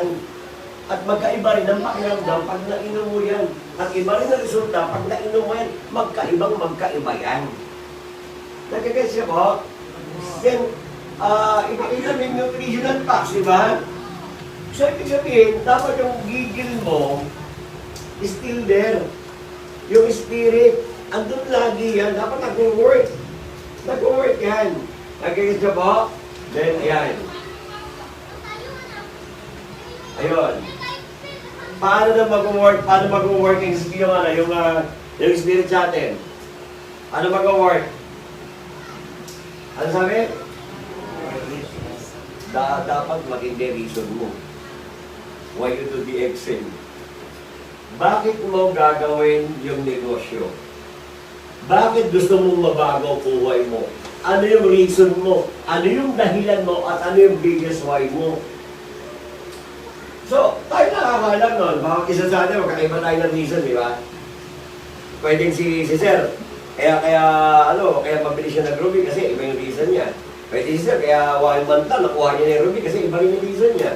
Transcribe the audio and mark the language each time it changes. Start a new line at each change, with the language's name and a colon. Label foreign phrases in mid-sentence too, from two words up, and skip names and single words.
Filipino: At magkaiba rin ang pakiramdam pag nainom mo yan. At iba rin ang resulta pag nainom mo yan, magkaiba yan. Nagkagets siya po? Then, ipakita mo yung
English: nutritional facts,
Filipino: di ba? So, ibig sabihin, dapat yung gigil mo,
English: still there.
Filipino: Yung spirit, andun lagi yan. Dapat nag-work. Nag-work yan. Nagkagets siya po? Then, ayan. Ayun. Paano na mag-work? Paano mag-work yung spirit sa atin? Paano mag-work? Ano sabi? Dapat maging reason mo.
English: Why you do the Excel?
Filipino: Bakit mo gagawin yung negosyo? Bakit gusto mong mabago ang buhay mo? Ano yung reason mo? Ano yung dahilan mo? At ano yung
English: biggest why
Filipino: mo? So, tayo nakakalam nun. Baka isa sa atin, magkakaiba tayo ng reason, di ba? Pwedeng si Sir, kaya mabilis siya nag-Ruby kasi iba yung reason niya. Pwede si Sir, kaya 1 month lang, nakuha niya yung Ruby kasi iba rin yung reason niya.